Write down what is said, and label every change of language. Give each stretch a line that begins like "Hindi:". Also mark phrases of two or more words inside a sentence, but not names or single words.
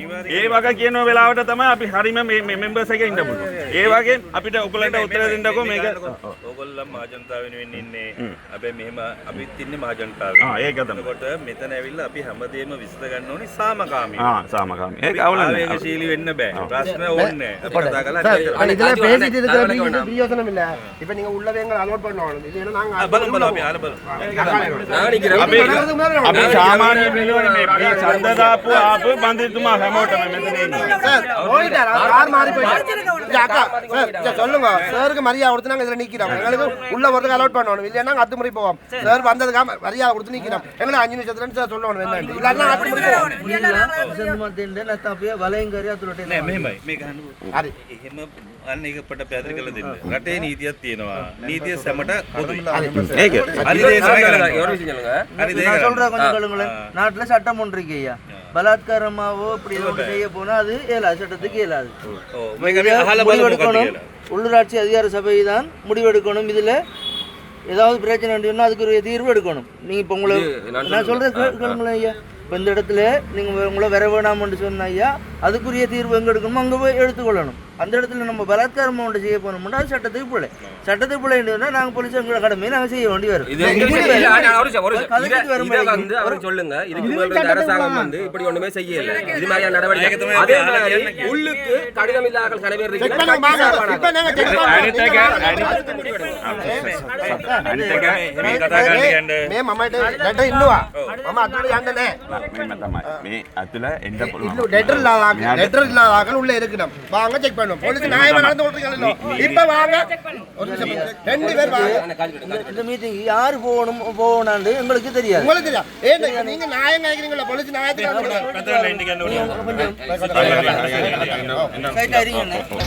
Sinhala: ඒ වග කියන වෙලාවට තමයි අපි හරිම මේ මෙම්බර්ස් එක ඉන්න පුළුවන්. ඒ වගේ අපිට ඔයගොල්ලන්ට උත්තර දෙන්නකෝ මේක. ඕගොල්ලන් මහජනතාව වෙනුවෙන් ඉන්නේ. හැබැයි මෙහෙම අපිත් ඉන්නේ මහජනතාව. ඒක තමයි. එතකොට මෙතන ඇවිල්ලා අපි හැමදේම විසඳ ගන්න ඕනේ සාමකාමීව. සාමකාමී. ඒක අවුල නැහැ. ආවේගශීලී වෙන්න බෑ. ප්‍රශ්න ඕනේ. අපි කතා කරලා
Tamil: இதுல பேசிட்டு இருக்கிற பிரயோஜனம் இல்ல. இப்ப நீங்க உள்ளவே எங்க அலோட் பண்ணணும். இது என்ன நாங்க
Sinhala: බලමු අපි ආල බලමු. අපි සාමාන්‍ය වෙනවනේ මේ ඡන්ද දාපු ආපු බන්දිතුමා හැමෝටම මෙතන ඉන්නේ.
Tamil: சார் போயிட்டார் கார் மாறி போயிட்டார் அக்கா சார் சொல்லுங்க சாருக்கு மரியாதை கொடுத்து நாங்க இதுல நிக்கிறோம் எங்களுக்கு உள்ள வரதுக்கு அலோட் பண்ணணும் இல்லையா நாங்க அத்துமுறை போவோம் சார் வந்ததுக்கு மரியாதை கொடுத்து நிக்கிறோம் எங்களை 5 நிமிஷத்துல சார் சொல்லணும் என்னன்னு இல்லன்னா அத்துமுறை போவோம்
Sinhala: නෑ මෙහෙමයි මේක අහන්නකෝ. හරි. එහෙම අන්න ඒක පොඩ පැහැදිලි කරලා දෙන්න. රටේ නීතියක් තියෙනවා. නීතිය සැමට පොදුයි. ඒක හරි
Tamil: நான் சொல்றேன் கொஞ்சம் கேளுங்களேன். நாட்டுல சட்டம் ஒன்று இருக்கு ஐயா. பலாத்காரமாவோ இப்படி ஏதோ ஒன்று செய்ய போனா அது இயலாது, சட்டத்துக்கு இயலாது. முடிவெடுக்கணும். உள்ளூராட்சி அதிகார சபை தான் முடிவெடுக்கணும். இதுல ஏதாவது பிரச்சனை உண்டுன்னா அதுக்கு தீர்வு எடுக்கணும். நீங்க இப்ப உங்களை நான் சொல்றேன் கேளுங்களேன் ஐயா. இப்போ இந்த இடத்துல நீங்கள் உங்களை வர வேணாம்னு சொன்ன ஐயா அதுக்குரிய தீர்வு எங்கே எடுக்கணுமோ அங்கே போய் எடுத்துக்கொள்ளணும். அந்த இடத்துல நம்ம பலாத்காரம் ஒன்று செய்ய போனோம்னா அது சட்டத்துக்கு பிள்ளை. சட்டத்துக்கு பிள்ளைன்னா நாங்கள் போலீஸ் எங்களோட கடமையை நாங்கள் செய்ய வேண்டி வரும். சொல்லுங்க இதுக்கு அரசாங்கம் வந்து இப்படி ஒண்ணுமே செய்யல. இது மாதிரியான நடவடிக்கை அதே மாதிரி உள்ளுக்கு கடிதம் இல்லாத கடை பேர்
Sinhala: මේ මමට ලෙටර් ඉන්නවා මම අතුල යන්න නෑ මේ අතුල එන්න පුළුවන්
Tamil: இல்ல லெட்டர் இல்லாத உள்ள இருக்கணும் வாங்க செக் பண்ணுவோம் போலீஸ் நியாயமா நடந்து கொண்டிருக்கீங்க இப்ப வாங்க ஒரு நிமிஷம் ரெண்டு பேர் வாங்க இந்த மீட்டிங் யார் போகணும்னு எங்களுக்கு தெரியாது. உங்களுக்கு தெரியும் ஏன் நீங்க நியாயம் கேக்குறீங்களா போலீஸ் நியாயத்துக்கு சைட் அறியுங்க